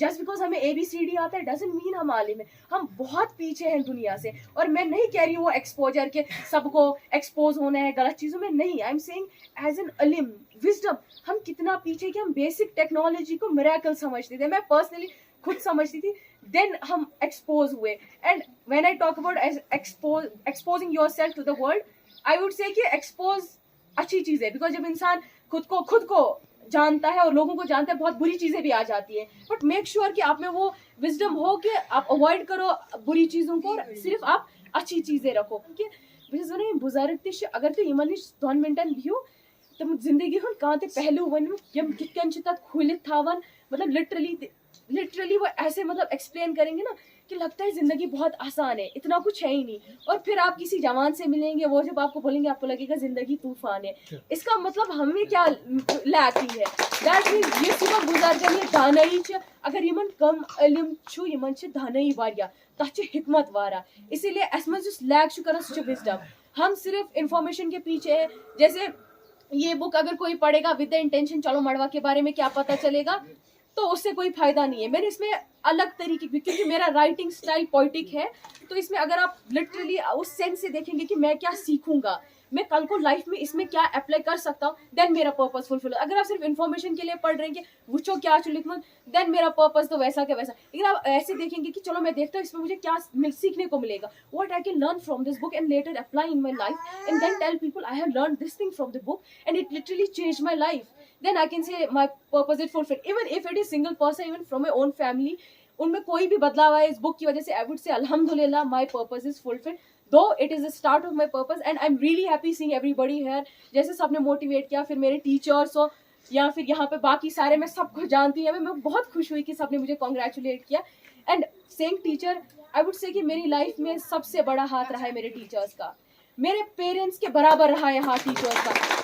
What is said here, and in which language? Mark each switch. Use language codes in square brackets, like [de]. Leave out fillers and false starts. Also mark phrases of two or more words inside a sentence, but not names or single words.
[en] just because [hi] हमें ABCD आता है [en] doesn't mean [hi] हम आलिम है, हम बहुत पीछे हैं दुनिया से। और मैं नहीं कह रही हूँ वो एक्सपोजर के सबको एक्सपोज होना है गलत चीजों में, नहीं, [en] I am saying as an ilm wisdom [hi] हम कितना पीछे कि हम [en] basic technology [hi] को मिरेकल समझते थे। मैं पर्सनली खुद समझती थी, देन हम एक्सपोज हुए। [en] and when I talk about exposing yourself to the world, I would say [hi] कि एक्सपोज अच्छी चीज है, बिकॉज जब इंसान खुद को जानता है और लोगों को जानता है, बहुत बुरी चीजें भी आ जाती है, [en] but make sure [hi] कि आप में वो विजडम हो कि आप अवॉइड करो बुरी चीजों को, सिर्फ आप अच्छी चीजें रखो। [ks] क्योंकि बुजुर्ग तश अगर तो यमन नश 2 मिनटन बिहू तम जिंदगी हुन कांते पहलू वन यम कितकन तक खुलित थावन, [hi] मतलब लिटरली वो ऐसे मतलब एक्सप्लेन करेंगे ना कि लगता है जिंदगी बहुत आसान है, इतना कुछ है ही नहीं। और फिर आप किसी जवान से मिलेंगे, वो जब आपको बोलेंगे आपको लगेगा जिंदगी तूफान है। इसका मतलब हमें क्या लैकिंग है, [en] that means [ks] ये सुबह गुजारजन ये दानई छ, अगर यमन कम इल्म छु यमन छ दानई वारिया तथ छ हिकमत वारा। इसीलिए असमन जुस लैक छु करन सु विजडम। [hi] हम सिर्फ इंफॉर्मेशन के पीछे है। जैसे ये बुक अगर कोई पढ़ेगा [en] with the intention [hi] चलो मड़वा के बारे में क्या पता चलेगा, तो उससे कोई फायदा नहीं है। मैंने इसमें अलग तरीके की, क्योंकि मेरा [en] writing style [hi] पोइटिक है, तो इसमें अगर आप लिटरली उस सेंस से देखेंगे कि मैं क्या सीखूंगा, मैं कल को लाइफ में इसमें क्या अप्लाई कर सकता हूँ, देन मेरा [en] purpose fulfill. [hi] अगर आप सिर्फ इन्फॉर्मेशन के लिए पढ़ रहे हैं कि वो क्या लिखना, देन मेरा पर्पस तो वैसा क्या वैसा। लेकिन आप ऐसे देखेंगे कि चलो मैं देखता हूँ इसमें मुझे क्या सीखने को मिलेगा, [en] what I can learn from this book and later apply in my life and then tell people I have learn this thing from the book and it literally change my life, then I can say my purpose is fulfilled. Even if it is single person, even from my own family, [hi] उनमें कोई भी बदलाव आए इस बुक की वजह से, [en] I would say alhamdulillah my purpose is fulfilled. Though it is the start of my purpose and I'm really happy seeing everybody here. [hi] जैसे सबने मोटिवेट किया, फिर मेरे टीचर्स हो या फिर यहाँ पे बाकी सारे, मैं सबको जानती हूँ, मैं बहुत खुश हुई कि सबने मुझे कॉन्ग्रेचुलेट किया। [en] and saying teacher, I would say [hi] कि मेरी लाइफ में सबसे बड़ा हाथ रहा है मेरे टीचर्स का, मेरे पेरेंट्स के बराबर रहा है हाथ टीचर्स का।